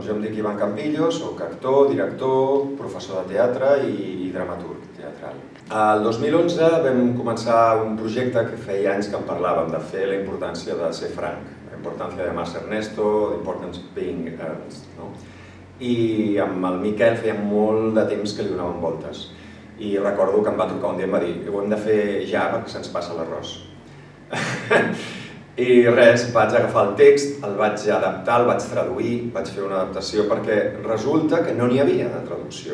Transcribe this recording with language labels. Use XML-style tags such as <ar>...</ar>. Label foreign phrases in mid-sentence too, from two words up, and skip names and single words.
<ca>Jo em dic Ivan Campillo, soc actor, director, professor de teatre i dramaturg teatral. El 2011 vam començar un projecte que feia anys que en parlàvem, de fer la importància de ser franc, la importància de Mas Ernesto,</ca> <en>the importance of being earnest.</en> <ca>I amb el Miquel feia molt de temps que li donàvem voltes. I recordo que em va trucar un dia i em va dir ho hem de fer ja perquè se'ns passa l'arròs. I res, vaig agafar el text, el vaig adaptar, el vaig traduir, vaig fer una adaptació perquè resulta que no n'hi havia de traducció.</ca>